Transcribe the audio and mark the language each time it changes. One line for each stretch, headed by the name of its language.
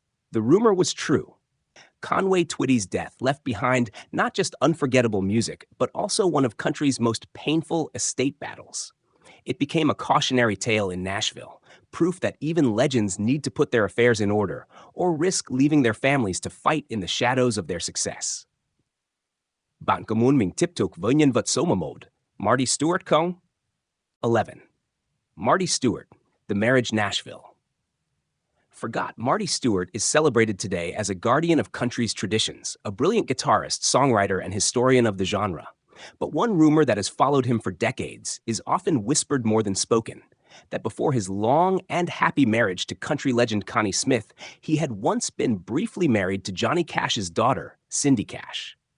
English: The rumor was true. Conway Twitty's death left behind not just unforgettable music, but also one of country's most painful estate battles. It became a cautionary tale in Nashville, proof that even legends need to put their affairs in order or risk leaving their families to fight in the shadows of their success.
Vietnamese: Bạn có muốn mình tiếp tục với nhân vật số 11, Marty Stuart không?
English: 11. Marty Stuart, The Marriage Nashville. Forgot, Marty Stuart is celebrated today as a guardian of country's traditions, a brilliant guitarist, songwriter, and historian of the genre. But one rumor that has followed him for decades is often whispered more than spoken, that before his long and happy marriage to country legend Connie Smith, he had once been briefly married to Johnny Cash's daughter, Cindy Cash.